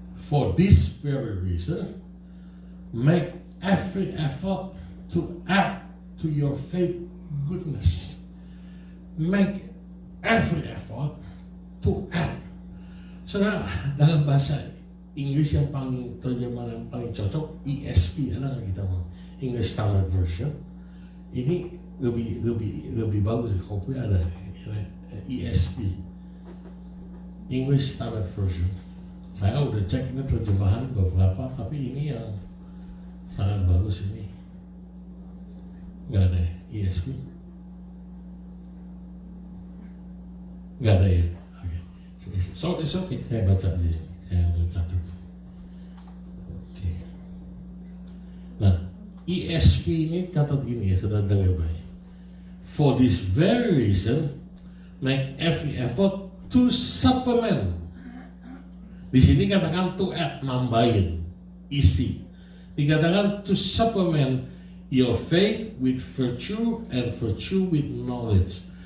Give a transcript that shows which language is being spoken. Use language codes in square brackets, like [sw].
[en] For this very reason, make every effort to add to your faith goodness. Make every effort to add. [id] Saudara, dalam bahasa Inggris yang paling terjemahan yang paling cocok ESV, ada nggak kita mau English Standard Version? Ini lebih bagus. Kopi ada ESV, English Standard Version. Saya udah cek ini terjemahan beberapa, tapi ini yang sangat bagus ini. Nggak ada ESV? Nggak ada ya? Oke. [en] So it's okay. [id] Saya baca aja. Saya udah catat. Oke. Nah, ESV ini catat gini ya, saudara dengar baik. [en] For this very reason, make every effort to supplement. [id] Di sini katakan to add, nambahin, isi. Dikatakan [en] to supplement your faith with virtue and virtue with knowledge.